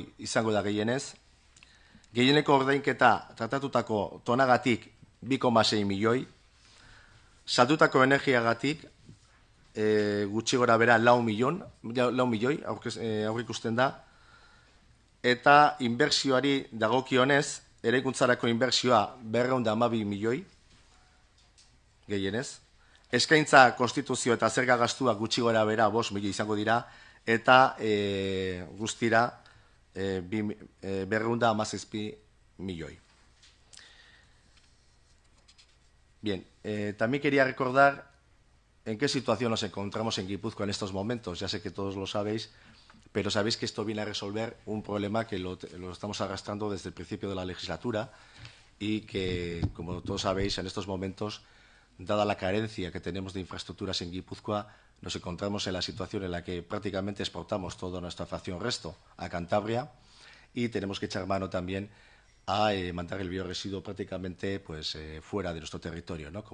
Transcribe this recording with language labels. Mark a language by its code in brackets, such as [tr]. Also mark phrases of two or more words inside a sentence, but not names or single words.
[eu] izango da gehienez, gehieneko ordainketa tratatutako tonagatik 2,6 milioi, saldutako energiagatik gutxi gora bera 4 milioi aurrikusten da, eta inbertsioari dagokionez, eraikuntzarako inbertsioa 212 milioi, gehienez. Eskaintza, konstituzio eta zerga gastua gutxi gora bera 5 milioi izango dira, eta guztira 217 milioi. [es] Bien, también quería recordar en qué situación nos encontramos en Guipúzcoa en estos momentos. Ya sé que todos lo sabéis, pero sabéis que esto viene a resolver un problema que lo estamos arrastrando desde el principio de la legislatura y que, como todos sabéis, en estos momentos, dada la carencia que tenemos de infraestructuras en Guipúzcoa, nos encontramos en la situación en la que prácticamente exportamos toda nuestra fracción resto a Cantabria y tenemos que echar mano también a mandar el bioresiduo prácticamente fuera de nuestro territorio, ¿no?